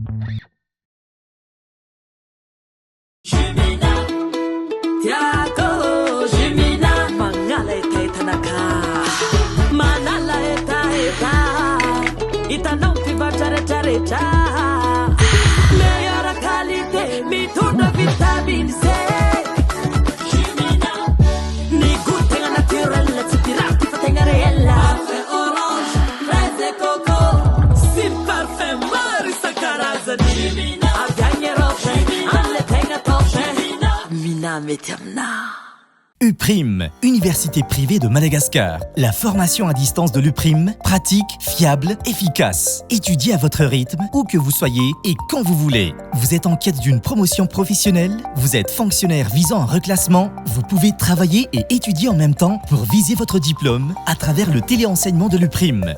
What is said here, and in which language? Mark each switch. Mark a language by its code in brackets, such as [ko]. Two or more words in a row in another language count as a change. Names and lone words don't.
[mg] Itanao mpivarotra rehetrarehetra [fr] meilleure qualité [mg] mitondra [fr] vitamine C. [mg] Ny goût tegna naturel tsy piraty fa tegna réel. [fr] Parfait orange, fraise et coco sy parfum [mg] maro isan-karazany. Avy agny Europe an'le tegna top. Mina mety aminao. [fr] UPRIM, Université privée de Madagascar. La formation à distance de l'UPRIM, pratique, fiable, efficace. Étudiez à votre rythme, où que vous soyez et quand vous voulez. Vous êtes en quête d'une promotion professionnelle? Vous êtes fonctionnaire visant un reclassement? Vous pouvez travailler et étudier en même temps pour viser votre diplôme à travers le téléenseignement de l'UPRIM.